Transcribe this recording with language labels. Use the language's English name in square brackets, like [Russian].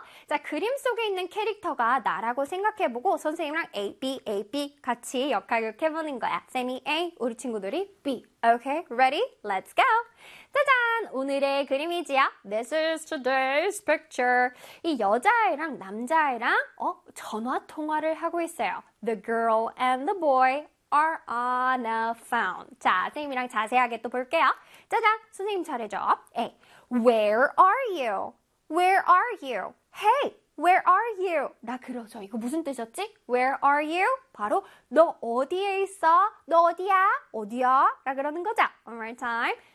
[Korean] 자, 그림 속에 있는 캐릭터가 나라고 생각해보고 선생님이랑 AB 같이 역할극 해보는 거야. 쌤이 A, 우리 친구들이 B. [English] Okay, ready? Let's go! [Korean] 짜잔! 오늘의 그림이지요? [English] This is today's picture. [Korean] 이 여자애랑 남자애랑, 전화 통화를 하고 있어요. [English] The girl and the boy are on a phone. [Korean] 자, 선생님이랑 자세하게 또 볼게요. 짜잔! 선생님 잘해줘. A. [English] Where are you? Where are you? Hey! Where are you? [Korean] 나 그러죠. 이거 무슨 뜻이었지? [English] Where are you? [Korean] 바로 너 어디에 있어? 너 어디야? 어디야? 라 그러는 거죠. [English] One more time.